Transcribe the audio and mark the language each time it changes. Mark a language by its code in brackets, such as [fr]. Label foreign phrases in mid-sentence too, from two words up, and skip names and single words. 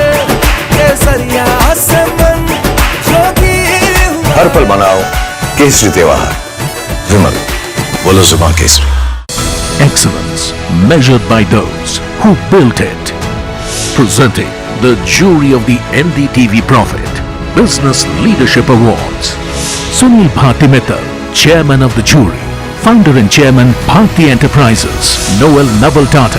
[hi] केसरिया से मन जोगी हुआ। हर पल मनाओ केसरी त्योहार। विमल, बोलो जुबान केसरी। [en] Excellence measured by those who built it. Presenting the jury of the NDTV Profit Business Leadership Awards. Sunil Bharti, Chairman of the jury, Founder and Chairman Bharti Enterprises, Noel Naval Tata,